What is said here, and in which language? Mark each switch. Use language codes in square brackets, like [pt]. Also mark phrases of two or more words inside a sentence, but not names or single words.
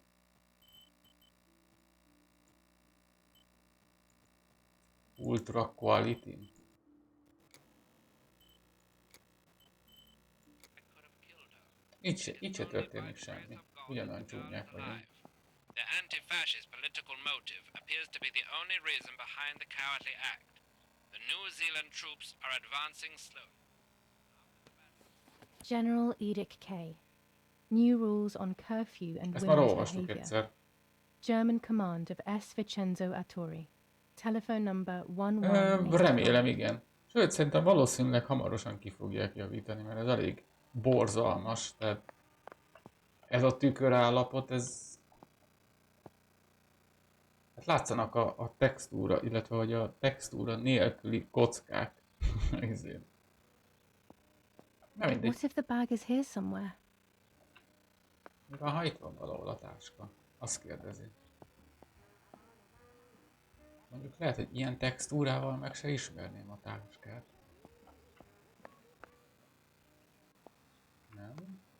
[en] Ultra quality. [hu] Itt se történik semmi. Ugyanolyan csúnyák vagyunk. [en] The anti-fascist political motive appears to be the only reason behind the cowardly act. The New Zealand troops are advancing slowly. General Edict K. New rules on curfew and [hu] Ezt már [en] women's [hu] olvastuk [en] behavior. [hu] egyszer. [en] German command of S. Vincenzo Attori. Telephone number 1184. [hu] Remélem, igen. Sőt, szerintem valószínűleg hamarosan ki fogják javítani, mert ez elég borzalmas. Tehát ez a tükörállapot, ez... Hát látszanak a textúra, illetve hogy a textúra nélküli kockák. Na mindegy. [en] What if the bag is here somewhere? [hu] Mi van, ha itt van valahol a táska? Azt kérdezi. Mondjuk lehet, hogy ilyen textúrával meg se ismerném a táskát. Nem.